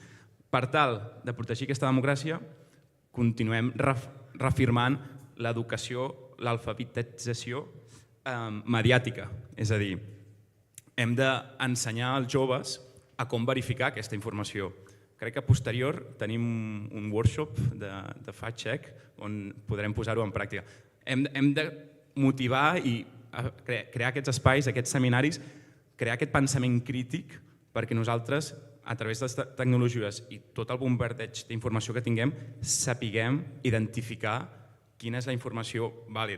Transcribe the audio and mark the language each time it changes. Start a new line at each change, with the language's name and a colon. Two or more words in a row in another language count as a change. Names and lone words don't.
Catalan: Per tal de protegir aquesta democràcia, continuem reafirmant l'educació, l'alfabetització mediàtica. És a dir, hem d'ensenyar als joves a com verificar aquesta informació. Crec que a posterior tenim un workshop de fact-check on podrem posar-ho en pràctica. Hem de motivar i crear aquests espais, aquests seminaris, crear aquest pensament crític perquè nosaltres, a través de les tecnologies i tot el bombardeig d'informació que tinguem, sapiguem identificar quina és la informació vàlida.